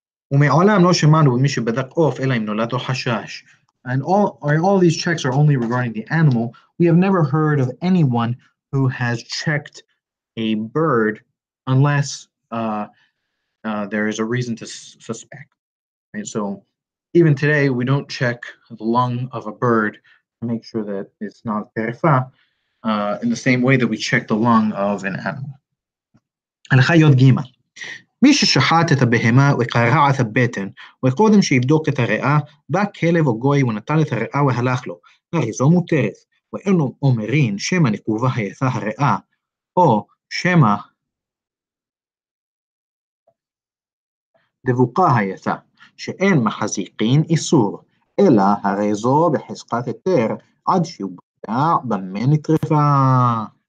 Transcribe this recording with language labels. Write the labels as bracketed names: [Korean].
[Hebrew] ומעולם לא שמענו במי שבדק עוף אלא אם נולד חשש. [English] And all these checks are only regarding the animal. We have never heard of anyone who has checked a bird unless there is a reason to suspect. Right? So even today, we don't check the lung of a bird to make sure that it's not terefa, in the same way that we check the lung of an animal. [Hebrew] הלכה י"ג מי ששחט את הבהמה וקרע את הבטן, וקודם שיבדוק את הריאה, בא כלב או גוי ונטל את הריאה והלך לו, הרי זו מותרת, ואין אומרין שמא נקובה הייתה הריאה, או שמא דבוקה הייתה, שאין מחזיקין איסור, אלא הרי זו בחזקת היתר, עד שיובדע במה נטרפה.